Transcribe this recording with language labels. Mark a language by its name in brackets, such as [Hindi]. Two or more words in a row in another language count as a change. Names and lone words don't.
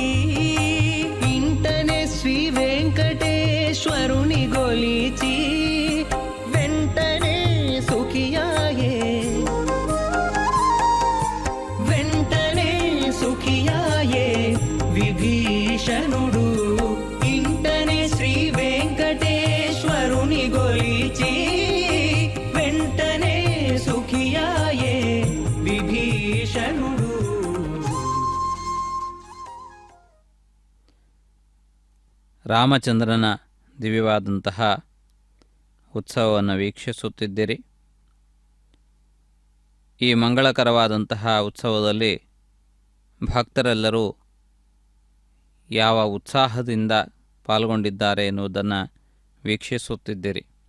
[Telugu] ఇంటనే శ్రీ వెంకటేశ్వరుని గొలిచి వెంటనే సుఖియాయే వెంటనే సుఖియాయే విభీషణుడు. ఇంటనే శ్రీ వెంకటేశ్వరుని గొలిచి వెంటనే సుఖియాయే విభీషణుడు. [Kannada] ರಾಮಚಂದ್ರನ ದಿವ್ಯವಾದಂತಹ ಉತ್ಸವವನ್ನು ವೀಕ್ಷಿಸುತ್ತಿದ್ದಿರಿ. ಈ ಮಂಗಳಕರವಾದಂತಹ ಉತ್ಸವದಲ್ಲಿ ಭಕ್ತರೆಲ್ಲರೂ ಯಾವ ಉತ್ಸಾಹದಿಂದ ಪಾಲ್ಗೊಂಡಿದ್ದಾರೆ ಎನ್ನುವುದನ್ನು ವೀಕ್ಷಿಸುತ್ತಿದ್ದಿರಿ.